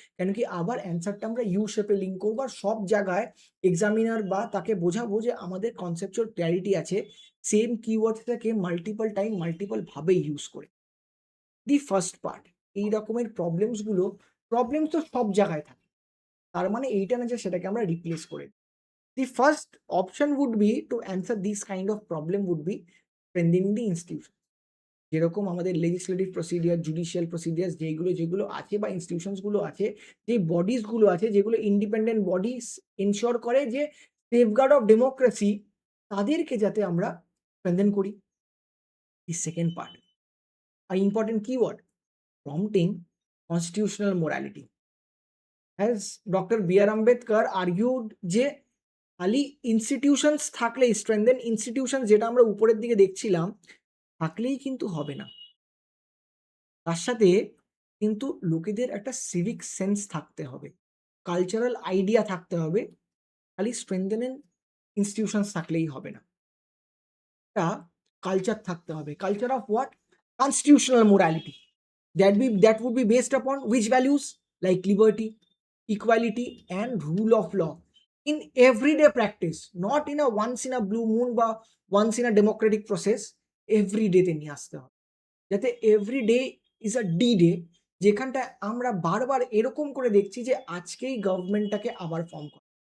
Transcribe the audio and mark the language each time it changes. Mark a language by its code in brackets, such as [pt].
[bn] কেন কি আবার অ্যান্সারটা আমরা ইউ শেপে লিঙ্ক করবো, আর সব জায়গায় এক্সামিনার বা তাকে বোঝাবো যে আমাদের কনসেপচুয়াল ক্ল্যারিটি আছে, সেম কিওয়ার্ডসটাকে মাল্টিপল টাইম মাল্টিপল ভাবে ইউজ করে। দি ফার্স্ট পার্ট, এই রকমের প্রবলেমস তো সব জায়গায় থাকে, তার মানে এইটা না যে সেটাকে আমরা রিপ্লেস করে। [en] The first option would be to answer this kind of problem would be strengthening the institution. [bn] যেরকম আমাদের লেজিসলেটিভ প্রসিডিয়ার, জুডিশিয়াল প্রসিডিয়ার যেগুলো যেগুলো আছে বা ইনস্টিটিউশনস গুলো আছে, যে বডিজ গুলো আছে, যেগুলো ইন্ডিপেন্ডেন্ট বডিজ এনশিওর করে যে সেফগার্ড অফ ডেমোক্রেসি, তাদেরকে যাতে আমরা স্ট্রেংথেন করি। The second part, আর important keyword, prompting constitutional morality. As doctor B আর আম্বেদকর আর্গুড যে খালি ইনস্টিটিউশনস থাকলেই, স্ট্রেংথেন ইনস্টিটিউশন যেটা আমরা উপরের দিকে দেখছিলাম, থাকলেই কিন্তু হবে না। তার সাথে কিন্তু লোকেদের একটা সিভিক সেন্স থাকতে হবে, কালচারাল আইডিয়া থাকতে হবে। খালি স্ট্রেংথেন ইনস্টিটিউশনস থাকলেই হবে না, একটা কালচার থাকতে হবে। Culture of what? [en] constitutional morality, that would be based upon which values, like liberty, equality and rule of law in everyday practice, not in a once in a blue moon বা once in a democratic process, everyday [bn] তে নিয়ে আসতে হবে, [en] যাতে everyday is a D day, [bn] যেখানটা আমরা বারবার এরকম করে দেখছি যে আজকেই গভর্নমেন্টটাকে আবার ফর্ম করা।